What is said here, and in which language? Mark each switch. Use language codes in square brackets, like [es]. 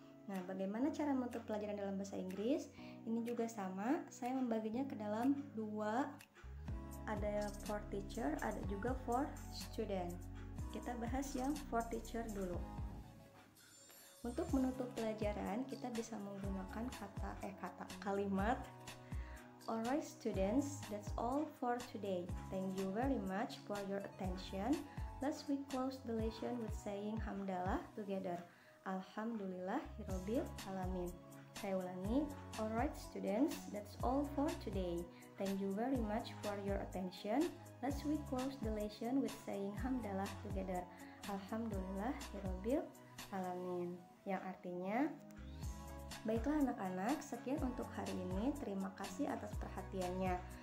[id] Nah, bagaimana cara menutup pelajaran dalam bahasa Inggris? Ini juga sama, saya membaginya ke dalam 2, ada [en] for teacher, [id] ada juga [en] for student. [id] Kita bahas yang for teacher dulu. Untuk menutup pelajaran, kita bisa menggunakan kalimat. [en] Alright students, that's all for today. Thank you very much for your attention. Let's we close the lesson with saying hamdalah together. [ar] Alhamdulillahirabbil alamin. [id] Saya ulangi. [en] Alright students, that's all for today. Thank you very much for your attention. Let's we close the lesson with saying hamdalah together. [ar] Alhamdulillahirabbil alamin. [id] Yang artinya, baiklah anak-anak, sekian untuk hari ini. Terima kasih atas perhatiannya.